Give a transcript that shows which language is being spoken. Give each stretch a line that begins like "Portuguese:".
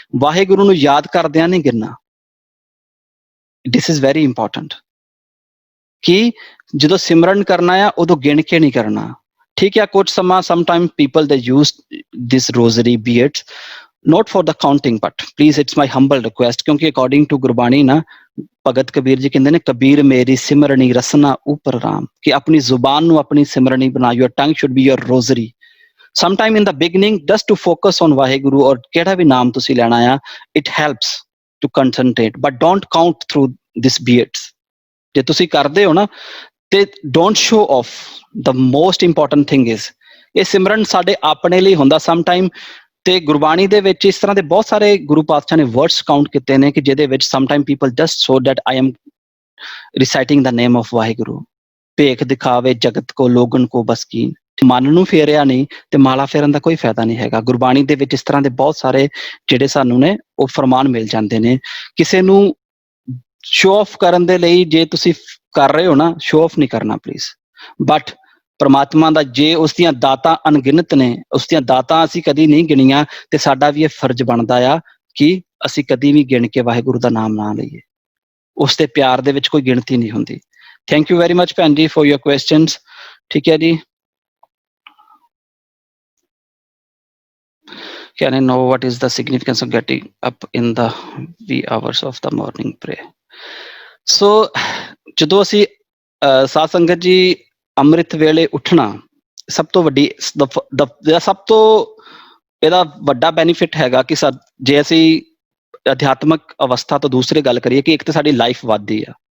Punjabi: ਵਾਹਿਗੁਰੂ ਨੂੰ ਯਾਦ ਕਰਦਿਆਂ ਨਹੀਂ ਗਿਣਨਾ।
English: this is very important
Punjabi: ਕਿ ਜਦੋਂ ਸਿਮਰਨ ਕਰਨਾ ਆ ਉਦੋਂ ਗਿਣ ਕੇ ਨਹੀਂ ਕਰਨਾ। ਠੀਕ ਹੈ, ਕੁਝ ਸਮਾਂ
English: sometime people they use this rosary beads not for the counting, but please it's my humble request,
Punjabi: ਕਿਉਂਕਿ
English: according to
Punjabi: ਗੁਰਬਾਣੀ ਨਾ ਭਗਤ ਕਬੀਰ ਜੀ ਕਹਿੰਦੇ ਨੇ, ਕਬੀਰ ਮੇਰੀ ਸਿਮਰਣੀ ਰਸਨਾ ਉਪਰ ਰਾਮ, ਕਿ ਆਪਣੀ ਜ਼ੁਬਾਨ ਨੂੰ ਆਪਣੀ ਸਿਮਰਣੀ ਬਣਾ।
English: your tongue should be your rosary. sometime in the beginning just to focus on
Punjabi: Waheguru ਔਰ ਕਿਹੜਾ ਵੀ ਨਾਮ ਤੁਸੀਂ ਲੈਣਾ ਆ,
English: it helps to concentrate, but don't count through this beats.
Punjabi: ਜੇ ਤੁਸੀਂ ਕਰਦੇ ਹੋ ਨਾ ਤੇ
English: don't show off. the most important thing is
Punjabi: ਇਹ ਸਿਮਰਨ ਸਾਡੇ ਆਪਣੇ ਲਈ ਹੁੰਦਾ sometime। ਤੇ ਗੁਰਬਾਣੀ ਦੇ ਵਿੱਚ ਇਸ ਤਰ੍ਹਾਂ ਦੇ ਬਹੁਤ ਸਾਰੇ ਗੁਰੂ ਪਾਤਸ਼ਾਹ ਨੇ ਵਰਡਸ ਕਾਊਂਟ ਕੀਤੇ ਨੇ ਕਿ ਜਿਹਦੇ ਵਿੱਚ
English: Sometime people just so that I am reciting the name of Waheguru.
Punjabi: ਭੇਖ ਦਿਖਾਵੇ ਜਗਤ ਕੋ ਲੋਗਨ ਕੋ ਬਸਕੀਨ। ਮਨ ਨੂੰ ਫੇਰਿਆ ਨਹੀਂ ਤੇ ਮਾਲਾ ਫੇਰਨ ਦਾ ਕੋਈ ਫਾਇਦਾ ਨਹੀਂ ਹੈਗਾ। ਗੁਰਬਾਣੀ ਦੇ ਵਿੱਚ ਇਸ ਤਰ੍ਹਾਂ ਦੇ ਬਹੁਤ ਸਾਰੇ ਜਿਹੜੇ ਸਾਨੂੰ ਨੇ ਉਹ ਫਰਮਾਨ ਮਿਲ ਜਾਂਦੇ ਨੇ। ਕਿਸੇ ਨੂੰ ਸ਼ੋ ਆਫ ਕਰਨ ਦੇ ਲਈ ਜੇ ਤੁਸੀਂ ਕਰ ਰਹੇ ਹੋ ਨਾ, ਸ਼ੋ ਆਫ ਨਹੀਂ ਕਰਨਾ ਪਲੀਜ਼। ਬਟ ਪਰਮਾਤਮਾ ਦਾ ਜੇ ਉਸ ਦੀਆਂ ਦਾਤਾਂ ਅਣਗਿਣਤ ਨੇ, ਉਸ ਦੀਆਂ ਦਾਤਾਂ ਅਸੀਂ ਕਦੀ ਨਹੀਂ ਗਿਣੀਆਂ ਤੇ ਸਾਡਾ ਵੀ ਇਹ ਫਰਜ਼ ਬਣਦਾ ਆ ਕਿ ਅਸੀਂ ਕਦੀ ਵੀ ਗਿਣ ਕੇ ਵਾਹਿਗੁਰੂ ਦਾ ਨਾਮ ਨਾ ਲਈਏ। ਉਸ ਦੇ ਪਿਆਰ ਦੇ ਵਿੱਚ ਕੋਈ ਗਿਣਤੀ ਨਹੀਂ ਹੁੰਦੀ।
English: Thank you very much ਭੈਣ ਜੀ for your questions.
Punjabi: ਠੀਕ ਹੈ ਜੀ।
English: Can I know what is the significance of getting up in the wee hours of the morning prayer?
Punjabi: So ਜਦੋਂ ਅਸੀਂ ਸਾਧ ਸੰਗਤ ਜੀ ਅੰਮ੍ਰਿਤ ਵੇਲੇ ਉੱਠਣਾ, ਸਭ ਤੋਂ ਵੱਡੀ ਸਭ ਤੋਂ ਇਹਦਾ ਵੱਡਾ ਬੈਨੀਫਿਟ ਹੈਗਾ ਕਿ ਜੇ ਅਸੀਂ ਅਧਿਆਤਮਕ ਅਵਸਥਾ ਤੋਂ ਦੂਸਰੀ ਗੱਲ ਕਰੀਏ ਕਿ ਇੱਕ ਤਾਂ ਸਾਡੀ ਲਾਈਫ ਵੱਧਦੀ ਆ।